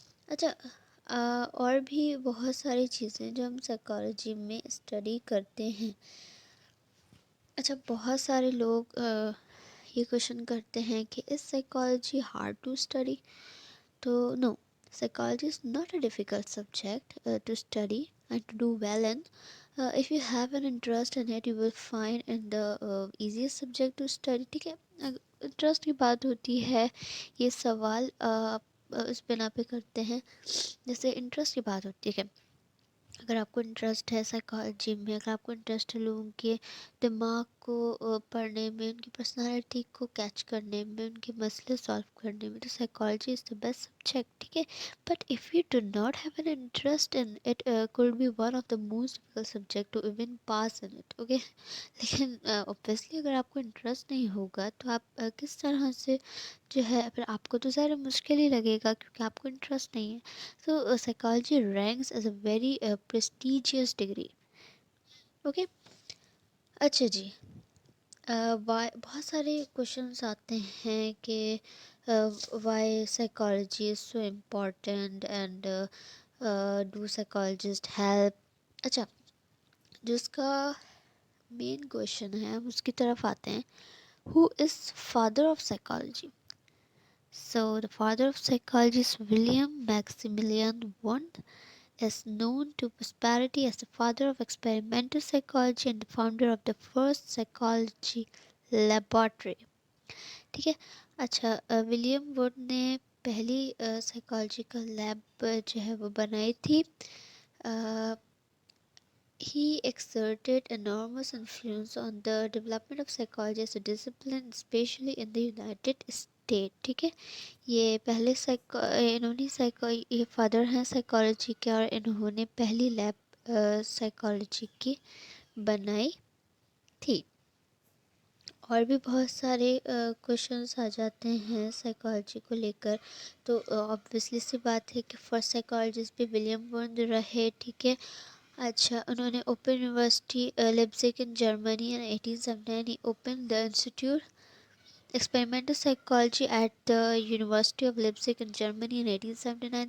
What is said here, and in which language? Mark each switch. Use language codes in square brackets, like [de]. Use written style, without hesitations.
[ur] اچھا، اور بھی بہت ساری چیزیں جو ہم سائیکالوجی میں اسٹڈی کرتے ہیں. اچھا، بہت سارے لوگ یہ کوشچن کرتے ہیں کہ اس سائیکالوجی [en] Hard to study? تو no, psychology is not a difficult subject to study and to do well in. If you have an interest in it, you will find in the easiest subject to study. [ur] ٹھیک ہے، interest کی بات ہوتی ہے، یہ سوال اس بنا پہ کرتے ہیں جیسے انٹرسٹ کی بات ہوتی ہے. اگر آپ کو انٹرسٹ ہے سائیکالوجی میں، اگر آپ کو انٹرسٹ ہے لوگوں کے دماغ کو پڑھنے میں، ان کی پرسنالٹی کو کیچ کرنے میں، ان کے مسئلے سالو کرنے میں، تو [en] Psychology is the best subject. [ur] ٹھیک ہے، [en] But if you do not have an interest in it could be one of the most difficult subject to even pass in it. [ur] Okay, لیکن اوبویسلی اگر آپ کو interest نہیں ہوگا تو آپ کس طرح سے جو ہے پھر آپ کو تو ظاہر مشکل ہی لگے گا کیونکہ آپ کو انٹرسٹ نہیں ہے. [en] So psychology ranks as a very prestigious degree. [ur] Okay, اچھا جی، بہت سارے کوشچنس آتے ہیں کہ [en] Why psychology is so important and do psychologist help. [ur] اچھا، جو اس کا مین کوشچن ہے ہم اس کی طرف آتے ہیں. [en] Who is father of psychology? So the father of psychology is William Maximilian Wundt. is known to posterity as the father of experimental psychology and the founder of the first psychology laboratory. [ur] ٹھیک ہے. اچھا, William would نے پہلی psychological lab جو ہے وہ بنائی تھی. [en] He exerted enormous influence on the development of psychology as a discipline, especially in the United States. [ur] ٹھیک ہے, یہ پہلے انہوں نے یہ فادر ہیں سائیکالوجی کے, اور انہوں نے پہلی لیب سائیکالوجی کی بنائی تھی. اور بھی بہت سارے کوشچنس آ جاتے ہیں سائیکالوجی کو لے کر, تو آبویسلی سی بات ہے کہ فرسٹ سائیکالوجسٹ بھی ولیم وونڈ رہے. ٹھیک ہے. اچھا, انہوں نے [en] Open university Leipzig in Germany in 1879 he opened the Institute Experimental Psychology at the University of Leipzig in Germany in 1879.